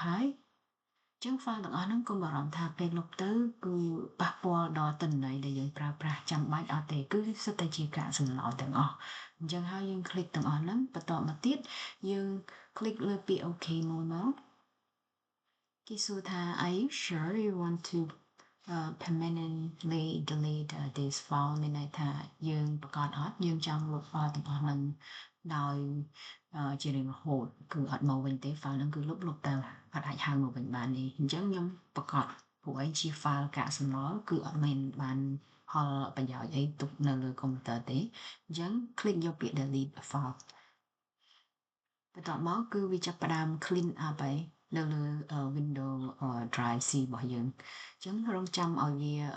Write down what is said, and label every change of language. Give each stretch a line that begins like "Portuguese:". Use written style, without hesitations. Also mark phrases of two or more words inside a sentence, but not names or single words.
Khmer: ហើយចឹង file ទាំងអស់ហ្នឹងកុំបារម្ភថាពេលលុបទៅគឺប៉ះពាល់ដល់ទិន្នន័យដែលយើងប្រើប្រាស់ចាំបាច់អត់ទេគឺសុទ្ធតែជាកាកសំណល់ទាំងអស់អញ្ចឹងហើយយើង click ទាំងអស់ហ្នឹងបន្តមកទៀតយើង click លើ ពាក្យ OK មួយមកគេសួរថា
English: Are you sure you want to permanently delete this file
Khmer: មានន័យថាយើងប្រកាសអត់យើង ចង់លុប file ទាំងអស់ហ្នឹងដោយជារៀងរហូតគឺអត់មកវិញទេ file ហ្នឹងគឺលុបទៅអត់អាចហៅមកវិញបានទេអញ្ចឹងខ្ញុំប្រកាសព្រោះអីជា file កាកសំណល់គឺអត់មានបានផលប្រយោជន៍អីទុកនៅលើកុំព្យូទ័រទេអញ្ចឹង click យកពាក្យ
English: delete file
Khmer: បន្ទាប់មកគឺវាចាប់ផ្ដើម
English: clean up
Khmer: ហើយនៅលើ
English: window drive C
Khmer: របស់យើងអញ្ចឹងរងចាំឲ្យវា